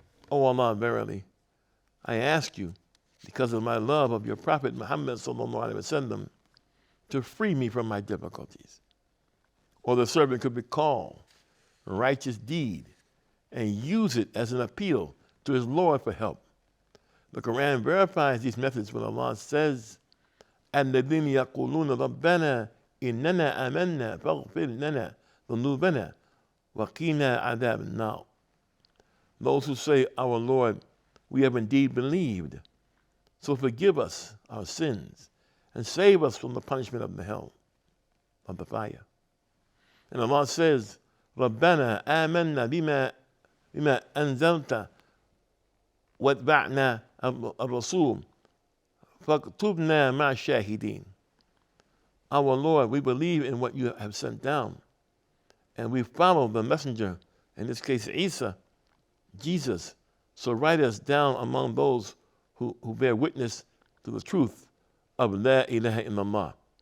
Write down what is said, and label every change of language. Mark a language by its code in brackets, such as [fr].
[en] O Allah, verily, I ask you, because of my love of your Prophet Muhammad sallallahu alaihi wasallam, to free me from my difficulties. Or the servant could recall a righteous deed and use it as an appeal to his Lord for help. The Quran verifies these methods when Allah says, [ar] الَّذِينَ يَقُولُونَ رَبَّنَا إِنَّنَا آمَنَّا فَاغْفِرْ لَنَا ذُنُوبَنَا وَقِنَا عَذَابَ النَّارِ. [en] Those who say, our Lord, we have indeed believed, so forgive us our sins and save us from the punishment of the hell, of the fire. And Allah says, [ar] رَبَّنَا آمَنَّا بِمَا أَنزَلْتَ وَاتْبَعْنَا الرَّسُولَ فَاكْتُبْنَا مَعَ الشَّاهِدِينَ. [en] Our Lord, we believe in what you have sent down, and we follow the messenger, in this case Isa, Jesus, so write us down among those who bear witness to the truth of La ilaha illallah.